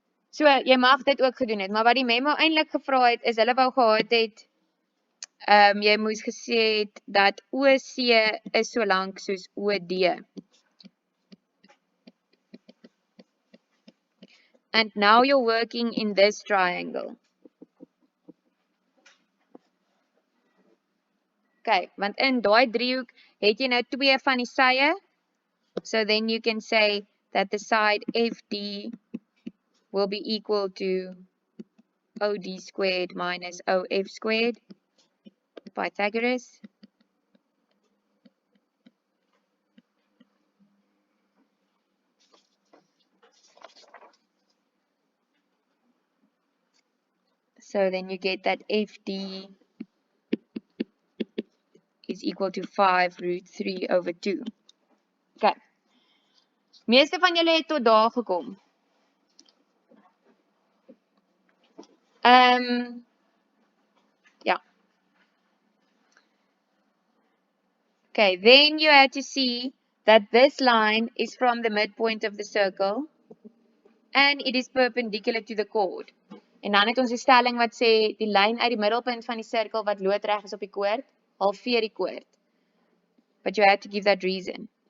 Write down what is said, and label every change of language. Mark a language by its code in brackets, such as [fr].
[af] So, jy mag dit ook gedoen het, maar wat die memo eintlik gevra het, is hulle wou gehad het, jy moes gesê het, dat OC is so lank soos OD. [en] And now you're working in this triangle. [af] Okay, want in daai driehoek het jy nou 2 van die sye. [en] So then you can say that the side FD will be equal to OD squared minus OF squared. Pythagoras. So then you get that FD is equal to 5 root 3 over 2. Okay. [af] Meeste van julle het tot daar gekom. [en] Yeah. Okay, then you had to see that this line is from the midpoint of the circle and it is perpendicular to the chord. [af] En dan het ons 'n stelling wat sê die lyn uit die middelpunt van die sirkel wat loodreg is op die koord, halveer die koord. [en] But you had to give that reason.